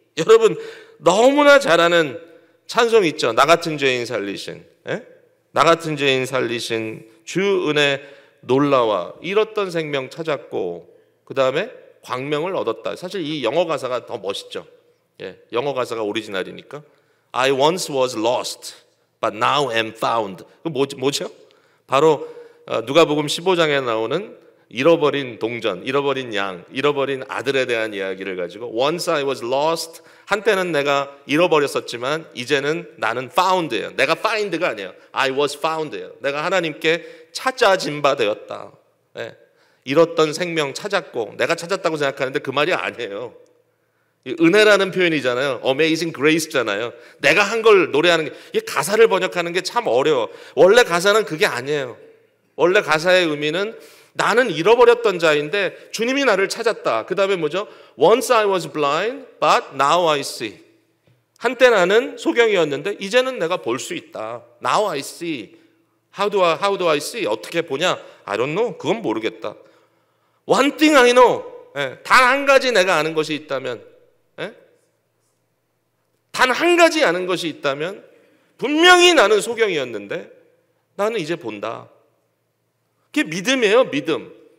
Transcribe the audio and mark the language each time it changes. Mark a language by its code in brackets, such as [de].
[ko] 여러분 너무나 잘 아는 찬송 있죠. 나 같은 죄인 살리신. 나 같은 죄인 살리신 주 은혜 놀라와 잃었던 생명 찾았고 그 다음에 광명을 얻었다. 사실 이 영어 가사가 더 멋있죠. 영어 가사가 오리지널이니까 [en] I once was lost, but now am found. [ko] 그 뭐죠? 바로 누가복음 15장에 나오는 잃어버린 동전, 잃어버린 양, 잃어버린 아들에 대한 이야기를 가지고 [en] Once I was lost, [ko] 한때는 내가 잃어버렸었지만 이제는 나는 found예요. 내가 find가 아니에요. [en] I was found예요. [ko] 내가 하나님께 찾아진 바 되었다. 잃었던 생명 찾았고 내가 찾았다고 생각하는데 그 말이 아니에요. 은혜라는 표현이잖아요. Amazing Grace잖아요. 내가 한 걸 노래하는 게 이게 가사를 번역하는 게 참 어려워. 원래 가사는 그게 아니에요. 원래 가사의 의미는 나는 잃어버렸던 자인데 주님이 나를 찾았다. 그 다음에 뭐죠? [en] Once I was blind, but now I see. [ko] 한때 나는 소경이었는데 이제는 내가 볼 수 있다. [en] Now I see. How do I see? [ko] 어떻게 보냐? [en] I don't know. [ko] 그건 모르겠다. [en] One thing I know. [ko] 단 한 가지 내가 아는 것이 있다면, 단 한 가지 아는 것이 있다면 분명히 나는 소경이었는데 나는 이제 본다. 그게 믿음이에요. 믿음.